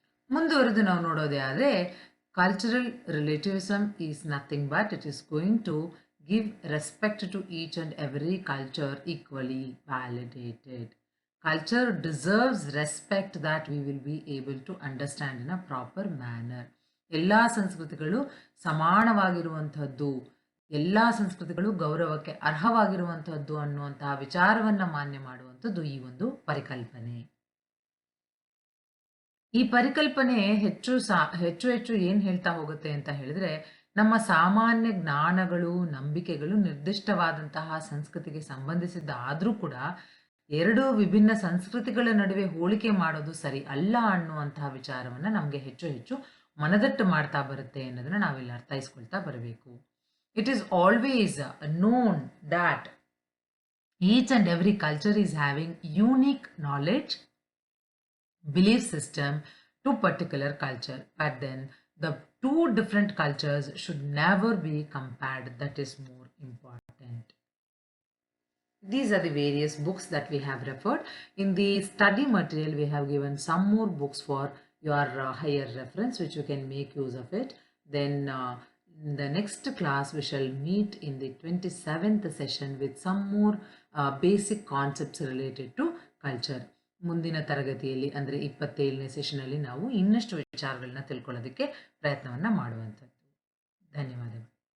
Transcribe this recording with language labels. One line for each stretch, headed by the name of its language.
Kannada: ಮುಂದುವರೆದು ನಾವು ನೋಡೋದೇ ಆದರೆ,
English: cultural relativism is nothing but it is going to give respect to each and every culture equally validated. Culture deserves respect that we will be able to understand in a proper manner.
Kannada: ಎಲ್ಲ ಸಂಸ್ಕೃತಿಗಳು ಸಮಾನವಾಗಿರುವಂತಹದ್ದು, ಎಲ್ಲ ಸಂಸ್ಕೃತಿಗಳು ಗೌರವಕ್ಕೆ ಅರ್ಹವಾಗಿರುವಂತಹದ್ದು ಅನ್ನುವಂತಹ ವಿಚಾರವನ್ನ ಮಾನ್ಯ ಮಾಡುವಂಥದ್ದು ಈ ಒಂದು ಪರಿಕಲ್ಪನೆ. ಈ ಪರಿಕಲ್ಪನೆ ಹೆಚ್ಚು ಏನ್ ಹೇಳ್ತಾ ಹೋಗುತ್ತೆ ಅಂತ ಹೇಳಿದ್ರೆ, ನಮ್ಮ ಸಾಮಾನ್ಯ ಜ್ಞಾನಗಳು, ನಂಬಿಕೆಗಳು ನಿರ್ದಿಷ್ಟವಾದಂತಹ ಸಂಸ್ಕೃತಿಗೆ ಸಂಬಂಧಿಸಿದ್ದಾದ್ರೂ ಕೂಡ 2 ವಿಭಿನ್ನ ಸಂಸ್ಕೃತಿಗಳ ನಡುವೆ ಹೋಲಿಕೆ ಮಾಡೋದು ಸರಿ ಅಲ್ಲ ಅನ್ನುವಂತಹ ವಿಚಾರವನ್ನ ನಮ್ಗೆ ಹೆಚ್ಚು ಮನದಟ್ಟು ಮಾಡ್ತಾ ಬರುತ್ತೆ ಅನ್ನೋದನ್ನ ನಾವಿಲ್ಲಿ ಅರ್ಥೈಸ್ಕೊಳ್ತಾ ಬರಬೇಕು.
English: It is always known that each and every culture is having unique knowledge, belief system to particular culture, but then the 2 different cultures should never be compared. That is more important. These are the various books that we have referred. In the study material, we have given some more books for your higher reference, which you can make use of it. Then in the next class, we shall meet in the 27th session with some more basic concepts related to culture.
Kannada: ಮುಂದಿನ ತರಗತಿಯಲ್ಲಿ ಅಂದರೆ 27ನೇ ಸೆಷನಲ್ಲಿ ನಾವು ಇನ್ನಷ್ಟು ವಿಚಾರಗಳನ್ನ ತಿಳ್ಕೊಳ್ಳೋದಕ್ಕೆ ಪ್ರಯತ್ನವನ್ನ ಮಾಡುವಂಥದ್ದು. ಧನ್ಯವಾದಗಳು.